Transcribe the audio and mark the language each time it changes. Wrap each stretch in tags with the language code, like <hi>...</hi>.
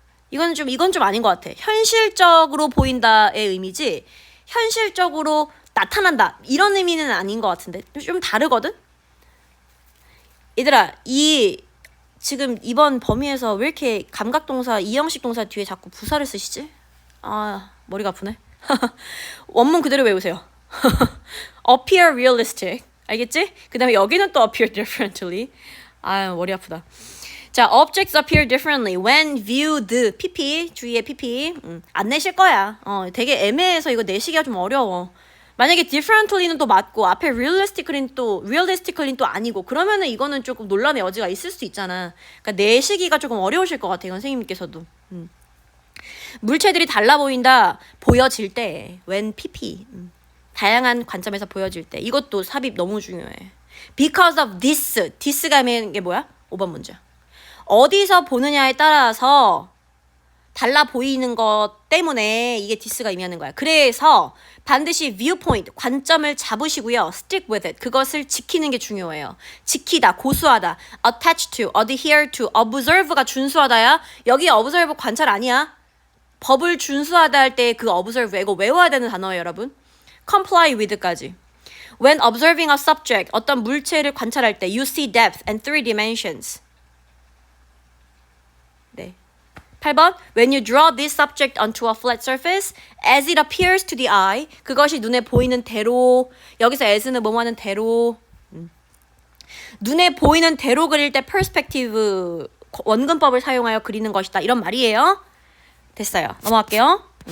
<ko>이건 좀 아닌 것 같아. 현실적으로 보인다의 의미지 현실적으로 나타난다 이런 의미는 아닌 것 같은데 좀 다르거든? 얘들아 지금 이번 범위에서 왜 이렇게 감각동사 이형식 동사 뒤에 자꾸 부사를 쓰시지? 머리가 아프네. 원문 그대로 외우세요.</ko> <en>appear realistic 알겠지? 그 다음에 여기는 또 appear differently.</en> <ko>머리 아프다.</ko> <en>자, objects appear differently when viewed.</en> <ko>pp 주의해 pp. 안 내실 거야. 되게 애매해서 이거 내시기가 좀 어려워. 만약에 differently는 또 맞고 앞에 realistically는 또 아니고 그러면은 이거는 조금 논란의 여지가 있을 수 있잖아. 그러니까 내시기가 조금 어려우실 것 같아요. 선생님께서도. 물체들이 달라 보여질 때 when pp. 다양한 관점에서 보여질 때 이것도 삽입 너무 중요해.</ko> <en>Because of this</en> <ko>가 하면 게 뭐야? 5번 문제. 어디서 보느냐에 따라서 달라 보이는 것 때문에 이게 this가 의미하는 거야. 그래서 반드시 viewpoint, 관점을 잡으시고요.</ko> <en>stick with it.</en> <ko>그것을 지키는 게 중요해요. 지키다, 고수하다, attach to, adhere to, observe가 준수하다야. 여기 observe 관찰 아니야. 법을 준수하다 할 때 그 observe 이거 외워야 되는 단어예요, 여러분.</ko> <en>comply with까지. When observing a subject,</en> <ko>어떤 물체를 관찰할 때</ko> <en>you see depth and three dimensions.</en> <ko>네. 8번</ko> <en>When you draw this subject onto a flat surface as it appears to the eye</en> <ko>그것이 눈에 보이는 대로 여기서 as는 뭐뭐 하는 대로 눈에 보이는 대로 그릴 때 perspective 원근법을 사용하여 그리는 것이다 이런 말이에요. 됐어요. 넘어갈게요.</ko>